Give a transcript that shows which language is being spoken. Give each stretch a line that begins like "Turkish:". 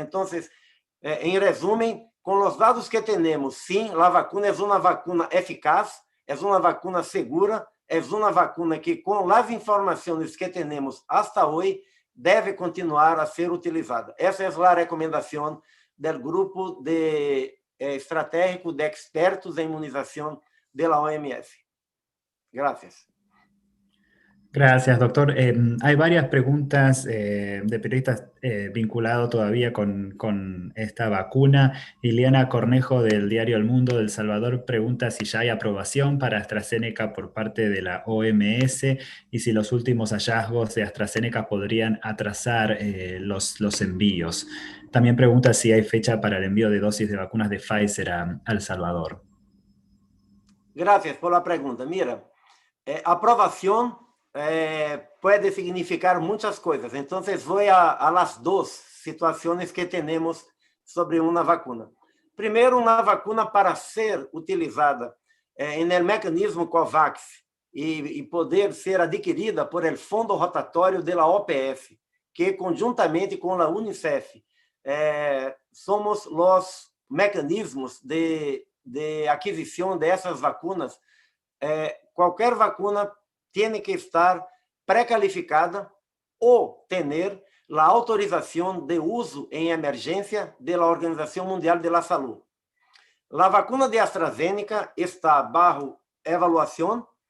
Portuguese: Então, em resumo, com os dados que temos, sim, a vacuna é uma vacuna eficaz, é uma vacuna segura, é uma vacuna que, com as informações que temos até hoje, deve continuar a ser utilizada. Essa é a recomendação do grupo estratégico de expertos em imunização da OMS.
Spanish: Gracias. Gracias, doctor. Hay varias preguntas de periodistas vinculados todavía con esta vacuna. Ileana Cornejo, del diario El Mundo de El Salvador, pregunta si ya hay aprobación para AstraZeneca por parte de la OMS y si los últimos hallazgos de AstraZeneca podrían atrasar los envíos. También pregunta si hay fecha para el envío de dosis de vacunas de Pfizer a El Salvador. Gracias por la pregunta. Mira, aprovación puede significar muchas cosas. Entonces voy a las dos situaciones que tenemos sobre una vacuna. Primero, una vacuna para ser utilizada en el mecanismo COVAX y poder ser adquirida por el Fondo Rotatório de la OPS, que conjuntamente con la UNICEF somos los mecanismos de adquisición de esas vacunas.
Portuguese: Qualquer
Spanish: vacuna tiene que estar precalificada
Portuguese: ou ter a autorização de uso em emergência da Organização Mundial
Spanish: de la Salud.
Portuguese: A vacuna de AstraZeneca está bajo evaluação.